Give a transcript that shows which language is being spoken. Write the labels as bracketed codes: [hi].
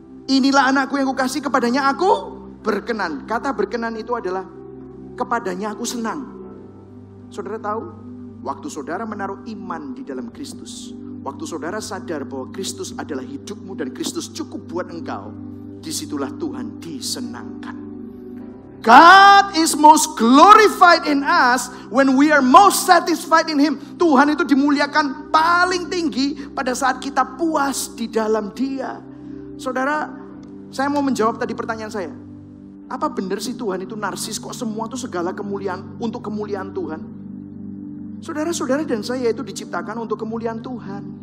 [id] Inilah anakku yang kukasih, kepadanya aku berkenan. Kata berkenan itu adalah kepadanya aku senang. Saudara tahu, waktu saudara menaruh iman di dalam Kristus, waktu saudara sadar bahwa Kristus adalah hidupmu dan Kristus cukup buat engkau, disitulah Tuhan disenangkan. [en] God is most glorified in us when we are most satisfied in Him. [id] Tuhan itu dimuliakan paling tinggi pada saat kita puas di dalam Dia. Saudara, saya mau menjawab tadi pertanyaan saya. Apa benar sih Tuhan itu narsis? Kok semua itu segala kemuliaan untuk kemuliaan Tuhan? Saudara-saudara dan saya itu diciptakan untuk kemuliaan Tuhan.